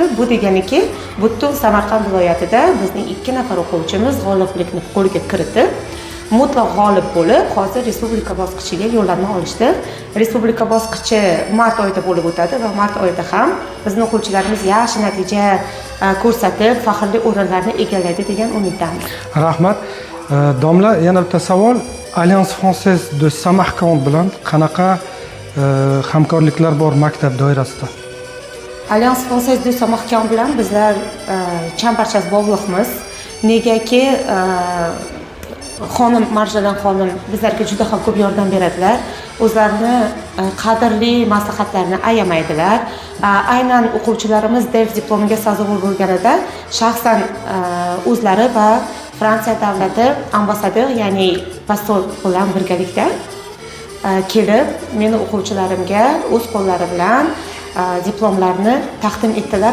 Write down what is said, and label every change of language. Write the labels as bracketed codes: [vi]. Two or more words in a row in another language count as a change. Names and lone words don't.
[uz] Bu deganiki, butun Samarqand viloyatida bizning 2 nafar o'quvchimiz g'oliblikni qo'lga kiritib, mutlaq g'olib bo'lib, hozir respublika bosqichiga yo'llanma olishdi. Respublika bosqichi mart oyida bo'lib o'tadi va mart oyida ham bizning o'quvchilarimiz yaxshi natija ko'rsatib, faxrli o'rinlarni egallaydi degan umiddamiz. Rahmat. Domla, yana bitta savol. Alliance Française de Samarqand bilan qanaqa hamkorliklar bor maktab doirasida? Alliance Française de Samarqand bilan bizlar chambarchas bog'liqmiz. Negaki xonim Marjalan xonim bizlarga juda ham ko'p yordam beradilar. O'zlarini qadrli maslahatlarini ayamaydilar. Aynan o'quvchilarimiz DELF diplomiga sazovor bo'lganida shaxsan o'zlari va Fransiya davlati ambassador, ya'ni posol bilan birgalikda kelib, meni o'quvchilarimga o'z qo'llari bilan diplomlarni taqdim etdilar.